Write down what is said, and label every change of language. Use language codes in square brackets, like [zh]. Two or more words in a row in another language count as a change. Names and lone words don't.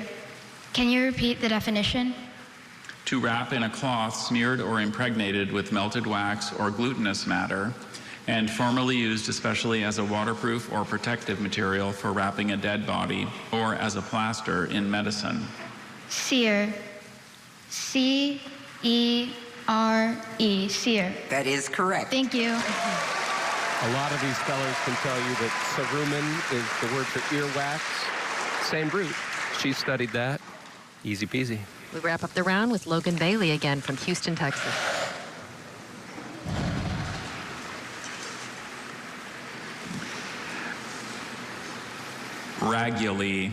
[en] Can you repeat the definition? To wrap in a cloth smeared or impregnated with melted wax or glutinous matter, and formerly used especially as a waterproof or protective material for wrapping a dead body or as a plaster in medicine. Sear. C-E-R-E. Sear. That is correct. Thank you. A lot of these spellers can tell you that cerumen is the word for earwax. Same root. She studied that. Easy peasy. We wrap up the round with Logan Bailey again from Houston, Texas. Raguli.